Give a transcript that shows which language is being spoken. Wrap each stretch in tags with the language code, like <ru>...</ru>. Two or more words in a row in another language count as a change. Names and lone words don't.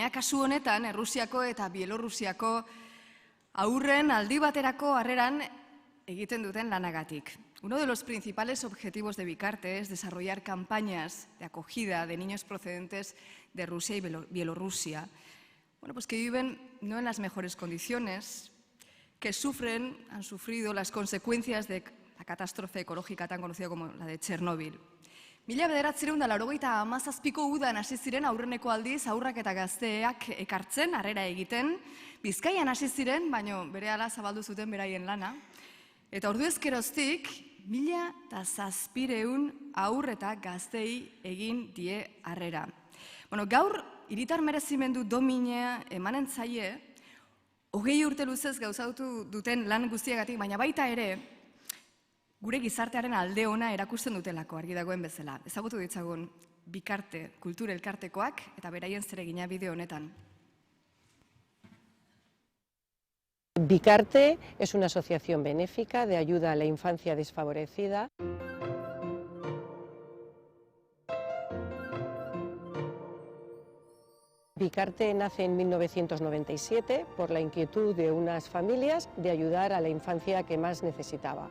<eu>Kasu honetan, Errusiako eta Bielorrusiako aurren aldi baterako harreran egiten duten lanagatik.</eu> <es>Uno de los principales objetivos de Bikarte es desarrollar campañas de acogida de niños procedentes de Rusia y Bielorrusia, pues que viven no en las mejores condiciones, que han sufrido las consecuencias de la catástrofe ecológica tan conocida como la de Chernóbil.</es> <eu>1987ko udan hasi ziren aurreneko aldiz haurrak eta gazteak ekartzen, harrera egiten. Bizkaian hasi ziren, baina berehala zabaldu zuten beraien lana. Eta orduezkeroztik, 1700 haur eta gaztei egin die harrera. Gaur, hiritar merezimendu domina emanen zaie, 20 urte luzez gauzatu duten lan guztiagatik, baina baita ere, gure gizartearen alde ona erakusten dutelako argi dagoen bezala. Ezagutu ditzagun Bikarte kultur elkartekoak eta beraien zeregina bideo honetan.</eu> <es>Bikarte es una asociación benéfica de ayuda a la infancia desfavorecida. Bikarte nace en 1997 por la inquietud de unas familias de ayudar a la infancia que más necesitaba.</es>